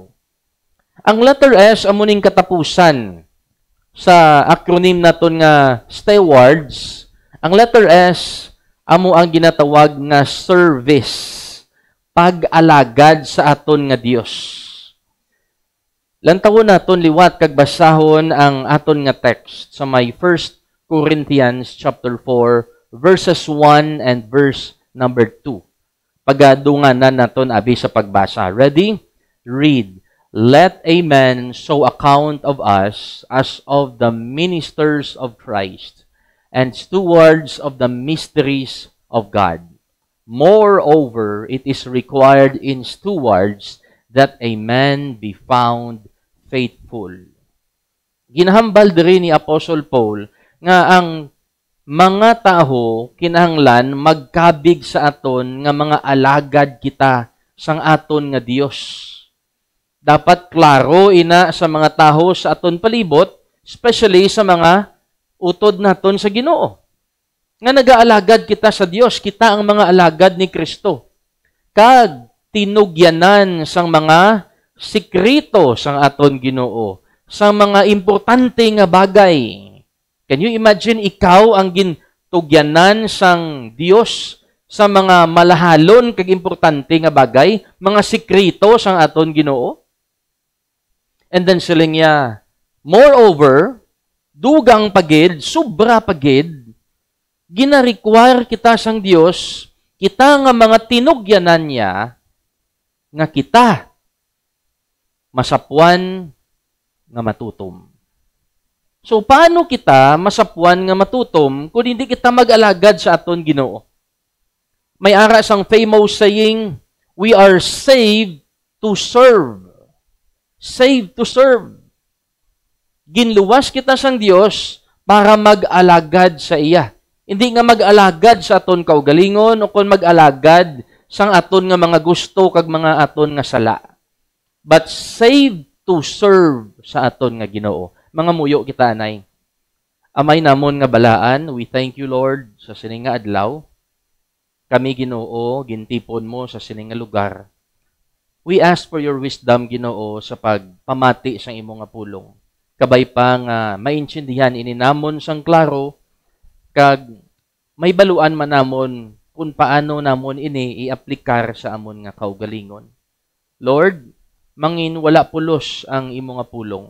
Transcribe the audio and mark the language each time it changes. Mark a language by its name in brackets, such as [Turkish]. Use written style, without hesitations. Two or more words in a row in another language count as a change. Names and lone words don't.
[Hiligaynon] Ang letter S, amo ning katapusan sa acronym naton nga stewards. Ang letter S, amo ang ginatawag nga service, pag-alagad sa aton nga Dios. Lantawon naton liwat kag basahon ang aton nga text sa may [English] 1 Corinthians chapter 4 verses 1 and verse number 2. [Hiligaynon] Pagadunganan naton abi sa pagbasa. [English] Ready? Read. Let a man so account of us as of the ministers of Christ and stewards of the mysteries of God. Moreover, it is required in stewards that a man be found faithful. [Hiligaynon] Ginahambal diri ni Apostle Paul nga ang mga tao kinahanglan magkabig sa aton nga mga alagad kita sang aton nga Dios. Dapat klaro ina sa mga taho sa aton palibot, especially sa mga utod naton sa Ginoo. Nga nag-aalagad kita sa Dios, kita ang mga alagad ni Kristo. kag tinugyanan sang mga sikrito sang aton Ginoo, sang mga importante nga bagay. [English] Can you imagine [Hiligaynon] ikaw ang gintugyanan sang Dios sa mga malahalon kag importante nga bagay, mga sikrito sang aton Ginoo? [English] And then [Hiligaynon] sila niya, moreover, dugang pagid, sobra pagid, gina-require kita sang Dios, kita nga mga tinugyanan niya, nga kita masapuan nga matutom. So, paano kita masapuan nga matutom kung hindi kita mag-alagad sa aton Ginoo? May ara sang [English] famous saying, we are saved to serve. Saved to serve. [Hiligaynon] Ginluwas kita sang Dios para mag-alagad sa iya. Hindi nga mag-alagad sa aton kaugalingon o kung mag-alagad sang aton nga mga gusto kag mga aton nga sala. [English] But saved to serve [Hiligaynon] sa aton nga Ginoo. Mga muyo kita, anay. Amay namon nga balaan, [English] we thank you, Lord, [Hiligaynon] sa sining nga adlaw. Kami, Ginoo, gintipon mo sa sining nga lugar. [English] We ask for your wisdom, [Hiligaynon] Ginoo, sa pagpamati sa imo nga pulong. Kabay pa nga maintindihan ini namon sang klaro, kag may baluan man namon kung paano namon ini i-aplikar sa amon nga kaugalingon. Lord, mangin wala pulos ang imo nga pulong.